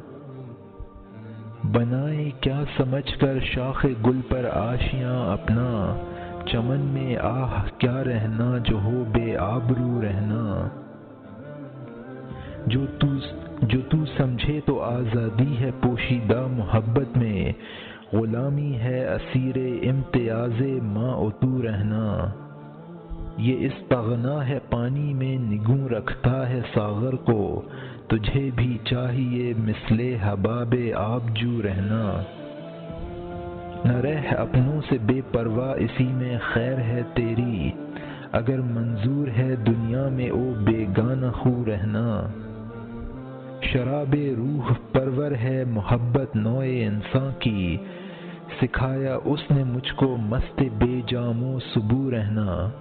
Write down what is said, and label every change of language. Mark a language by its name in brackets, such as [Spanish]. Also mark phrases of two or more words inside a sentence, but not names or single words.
[Urdu] بنائے کیا سمجھ کر شاخ گل پر آشیاں اپنا، چمن میں آہ کیا رہنا جو ہو بے آبرو رہنا۔ جو تو سمجھے تو آزادی ہے پوشیدہ محبت میں، غلامی ہے اسیر امتیاز ما اتو رہنا۔ یہ استغنا ہے پانی میں نگوں رکھتا ہے ساغر کو، تجھے بھی چاہیے مثل حباب آبجو رہنا۔ نہ رہ اپنوں سے بے پرواہ اسی میں خیر ہے تیری، اگر منظور ہے دنیا میں او بیگانہ خو رہنا۔ شراب روح پرور ہے محبت نوع انسان کی، سکھایا اس نے مجھ کو مست بے جام و سبو رہنا۔